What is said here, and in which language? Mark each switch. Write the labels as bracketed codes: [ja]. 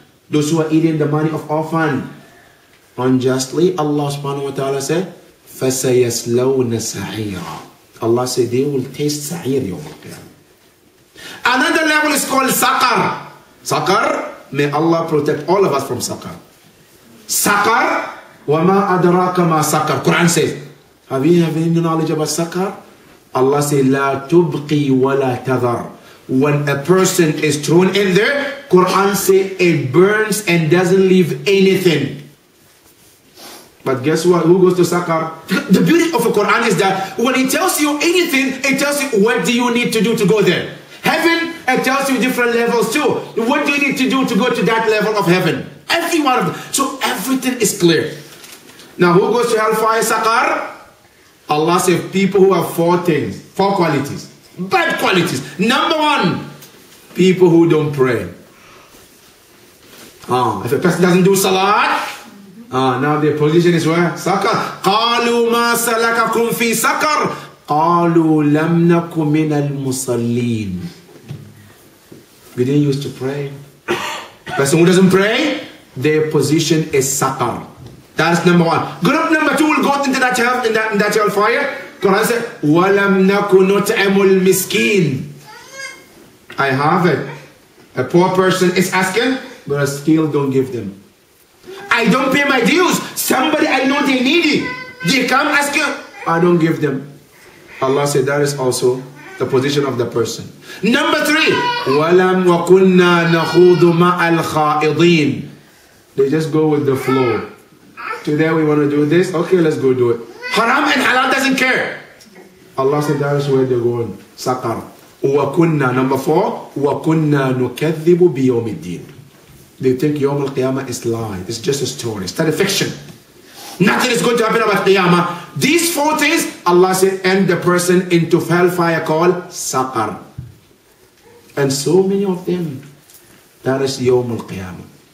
[en] Those who are eating the money of orphan unjustly, Allah subhanahu wa ta'ala said, [ar] فَسَيَسْلَوْنَ سَعِيرًا. [en] Allah said they will taste sa'ir yawm al-qiyamah. Another level is called Saqar. Saqar, may Allah protect all of us from Saqar. [ar] Saqar, وَمَا أَدْرَاكَ مَا Saqar. [en] Quran says, have you any knowledge about Saqar? Allah says, [ar] لَا تُبْقِي وَلَا تَذَرْ. [en] When a person is thrown in there, Quran says it burns and doesn't leave anything. But guess what? Who goes to Saqar? The beauty of the Quran is that when it tells you anything, it tells you what do you need to do to go there. Heaven, it tells you different levels too. What do you need to do to go to that level of heaven? Every one of them. So everything is clear. Now who goes to hellfire, Saqar? Allah says people who have four qualities. Bad qualities. Number one, people who don't pray. If a person doesn't do salat, now their position is where? [ar] Saqar. قَالُوا مَا سَلَكَكُمْ فِي سَقَرٍ قَالُوا لَمْ نَكُ مِنَ الْمُصَلِّينَ. [en] We didn't used to pray. Person who doesn't pray, their position is Saqar. That's number one. Group number two will go into that hellfire. Quran says, [ar] وَلَمْ نَكُ نُطْعِمُ الْمِسْكِينَ. [en] I have it. A poor person is asking, but I still don't give them. I don't pay my dues. Somebody I know they need it. They come asking, I don't give them. Allah said that is also the position of the person. Number three, [ar] وَلَمْ وَكُنَّا نَخُوضُ مَعَ الْخَائِضِينَ. [en] They just go with the flow. Today we want to do this. Okay, let's go do it. Haram and halal doesn't care. Allah said that is where they're going. Saqar. [ar] وَكُنَّا. [en] Number four, [ar] وَكُنَّا نُكَذِّبُ بِيَوْمِ الدِّينِ. [en] They think Yawm al-Qiyamah is lie. It's just a story. It's not a fiction. Nothing is going to happen about Qiyamah. These four things, Allah said, end the person into hellfire called Saqar. And so many of them, that is Yawm al-Qiyamah.